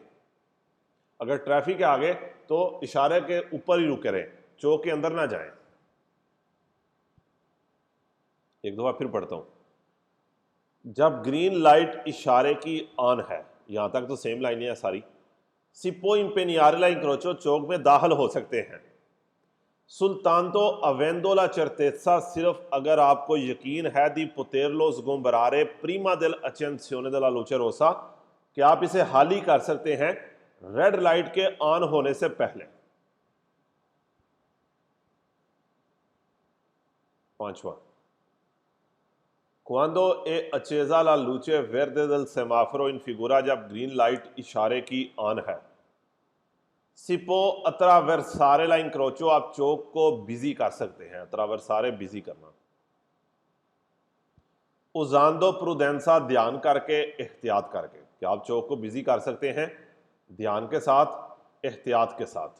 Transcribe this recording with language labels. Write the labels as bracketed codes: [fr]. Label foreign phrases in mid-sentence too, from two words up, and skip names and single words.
[hi] अगर ट्रैफिक है आगे तो इशारे के ऊपर ही रुके रहें, चौक के अंदर ना जाएं। एक दफा फिर पढ़ता हूं। जब [en] green light [hi] इशारे की ऑन है, यहां तक तो सेम लाइनें हैं सारी। [it] Si può impegnare la incrocio, [hi] चौक में दाखिल हो सकते हैं। [it] Soltanto avendo la certezza, [hi] सिर्फ अगर आपको यकीन है, [it] di poterlo sgomberare prima dell'accensione della luce rossa, [hi] कि आप इसे हाल ही कर सकते हैं [en] red light [hi] के ऑन होने से पहले। पांचवा, [it] Quando è accesa la luce verde del semaforo in figura, [hi] जब [en] green light [hi] इशारे की ऑन है, [it] si può attraversare l'incrocio, [hi] आप चौक को बिजी कर सकते हैं, अत्रावर्सारे बिजी करना। [it] usando prudenza, [hi] ध्यान करके, एहतियात करके, कि आप चौक को बिजी कर सकते हैं ध्यान के साथ, एहतियात के साथ।